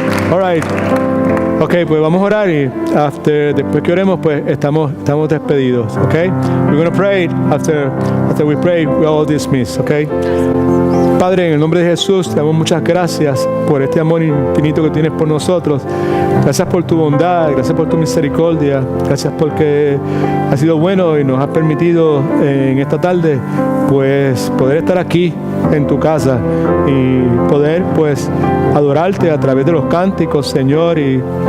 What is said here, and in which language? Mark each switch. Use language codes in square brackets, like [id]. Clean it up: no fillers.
[en] All right. [es] Ok, pues vamos a orar y después que oremos, pues estamos despedidos. Ok. [en] We're going to pray after we pray, we all dismiss. Ok. [es] Padre, en el nombre de Jesús, te damos muchas gracias por este amor infinito que tienes por nosotros. Gracias por tu bondad, gracias por tu misericordia, gracias porque has sido bueno y nos has permitido en esta tarde, pues, poder estar aquí en tu casa y poder, pues, adorarte a través de los cánticos, Señor, y